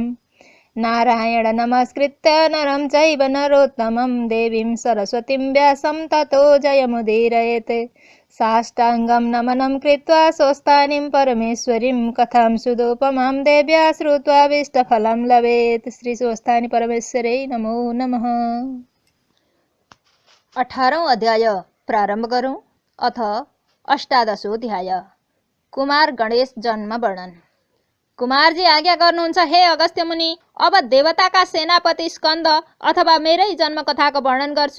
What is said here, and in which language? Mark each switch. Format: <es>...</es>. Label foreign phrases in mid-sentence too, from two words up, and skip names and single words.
<sa>नारायण नमस्कृत्य नरं चैव नरोत्तमं देवीं सरस्वतीं व्यासं ततो जयमुदीरयेत्। साष्टाङ्गं नमनं कृत्वा स्वस्थानीं परमेश्वरीं कथां सुदोपमां देव्या श्रुत्वा विष्टफलं लभेत्। श्री स्वस्थानी परमेश्वरै नमो नमः।</sa> <ne>18औं अध्याय प्रारम्भ गरौँ।</ne> <sa>अथ अष्टादशोऽध्याय कुमार गणेश जन्म वर्णन।</sa> <ne>कुमारजी आज्ञा गर्नुहुन्छ हे अगस्त्य मुनि, अब देवताका सेनापति स्कन्द अथवा मेरै जन्म कथाको वर्णन गर्छु।</ne>